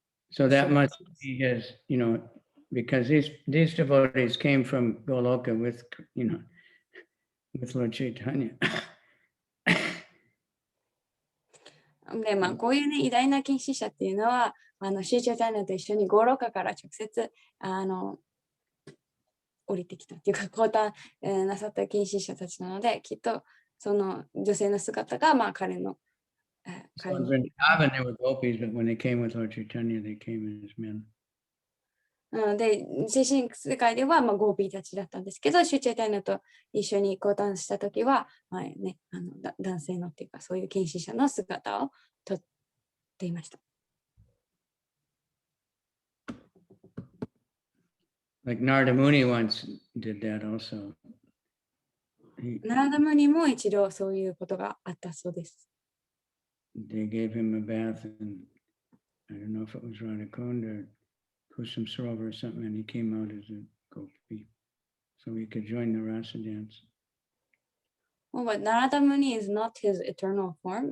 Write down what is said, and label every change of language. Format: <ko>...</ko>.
<en>So that must be his, because these devotees came from Goloka with Lord Chaitanya.</en> <ja>で、こういうね、偉大な献身者っていうのは、シーチャーチャイナと一緒にゴーロカから直接、降りてきたっていうか、交代、なさった献身者たちなので、きっと、その女性の姿が、彼の、</ja> <en>So in Vrindavan, they were gopis, but when they came with Lord Chaitanya, they came as men.</en> <ja>なので、精神世界では、ゴーピーたちだったんですけど、シューチャーチャイナと一緒に交代したときは、男性のっていうか、そういう献身者の姿をとっていました。</ja> <en>Like Narada Muni once did that also.</en> <ja>ナラダムニも一度そういうことがあったそうです。</ja> <en>They gave him a bath and I don't know if it was Radhakund or Kusum Sarovar or something, and he came out as a gopi. So he could join the rasa dance. Well, but Narada Muni is not his eternal form.</en>